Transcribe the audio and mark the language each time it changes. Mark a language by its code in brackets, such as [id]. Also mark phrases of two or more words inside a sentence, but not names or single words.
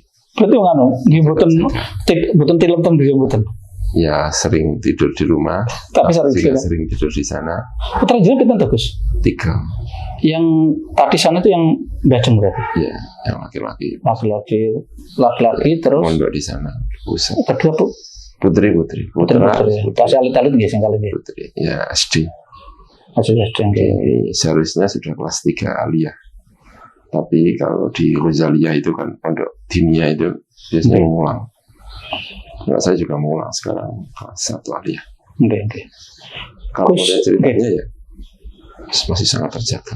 [id] Berarti bukan film tentang Ya sering tidur di rumah, tapi sering tidur di sana. [jv] Putra jenengan pinten, Gus? 3. [id] Yang tadi sana itu yang Bajeng berarti? Iya, yang laki-laki. Laki-laki terus. Mondok di sana. Pusat. Kedua Putri. [jv] Pas alit-alit nggih sing kali nggih. [id] Putri. Ya SD. Masih SD nggih. Seharusnya sudah kelas 3 aliyah. Tapi kalau di Rozaliyah itu kan pondok dinia itu biasanya ngulang. Nah, saya juga ngulang sekarang kelas 1 aliyah. Oke. Kalau lihat ceritanya ya masih sangat terjaga.